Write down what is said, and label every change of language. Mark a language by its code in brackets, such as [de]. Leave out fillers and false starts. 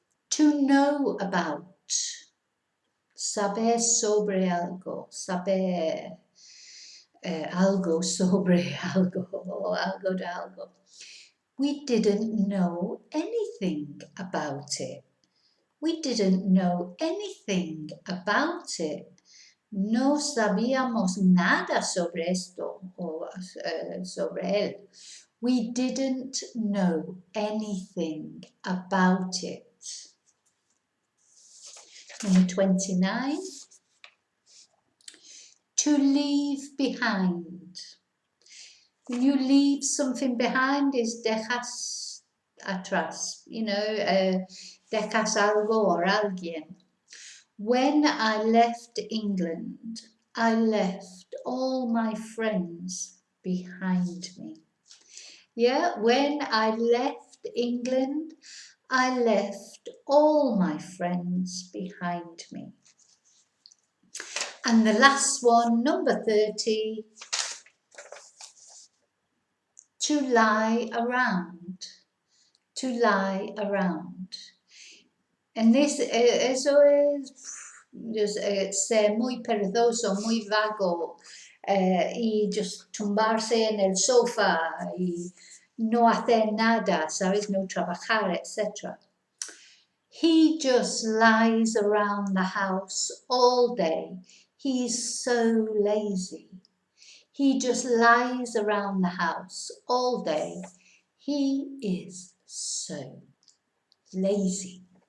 [en] To know about. Saber sobre algo. [es] Saber algo sobre algo. O algo de algo. [en] We didn't know anything about it. We didn't know anything about it. [es] No sabíamos nada sobre esto o sobre él. [en] We didn't know anything about it. Number 29. To leave behind. When you leave something behind is dejas atrás. You know, dejas algo or alguien. When I left England, I left all my friends behind me. Yeah, when I left England, I left all my friends behind me. And the last one, number 30, to lie around. To lie around. [es] And this, eso es ser muy perezoso, muy vago, y just tumbarse en el sofá y no hacer nada, ¿sabes? No trabajar, etc. [en] He just lies around the house all day. He's so lazy. He just lies around the house all day. He is so lazy.